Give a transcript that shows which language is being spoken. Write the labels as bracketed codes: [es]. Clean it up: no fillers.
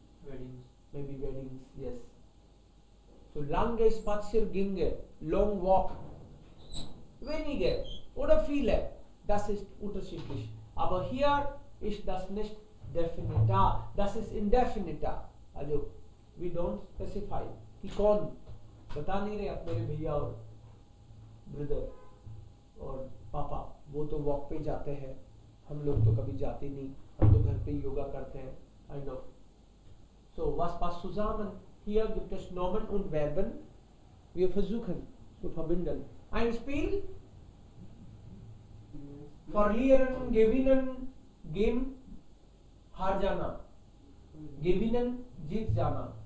[en] Weddings. maybe weddings, yes. [de] So lange Spaziergänge, long walk, wenige oder viele, das ist unterschiedlich. Aber hier ist das nicht definita, das ist indefinita. [en] Also we don't specify [hi] कि कौन, बता नहीं रहे आप मेरे भैया और brother और पापा, वो तो वॉक पे जाते हैं, हम लोग तो कभी जाते नहीं, हम तो घर पे योगा करते हैं. [en] I know. [de] So was passt zusammen? Hier gibt es Nomen und Verben. Wir versuchen zu verbinden. Ein Spiel, verlieren, gewinnen, geben, [hi] हार जाना, [de] gewinnen, [hi] जीत जाना.